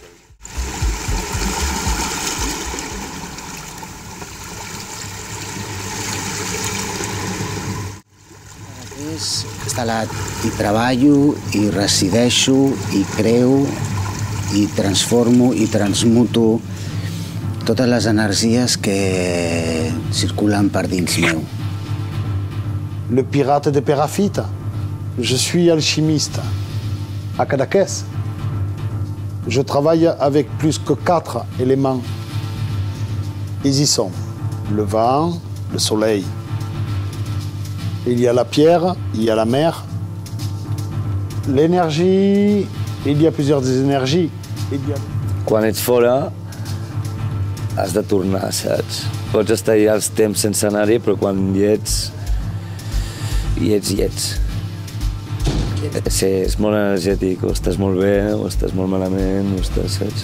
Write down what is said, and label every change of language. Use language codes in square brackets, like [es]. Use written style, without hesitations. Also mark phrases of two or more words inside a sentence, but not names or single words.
[ca] Instal·lat i treballo, i resideixo, i creo, i transformo, i transmuto totes les energies que circulen per dins meu. [fr] Le pirate de Perafita. Je suis alchimiste à Cadaqués. Je travaille avec plus que 4 éléments. Ils y sont le vent, le soleil. Il y a la pierre, il y a la mer. L'énergie, il y a plusieurs énergies. [ca] Quan ets fora, has de tornar, saps? Pots estar allà els temps sense anar-hi, però quan hi ets, és molt energètic, o estàs molt bé, o estàs molt malament, o estàs, saps?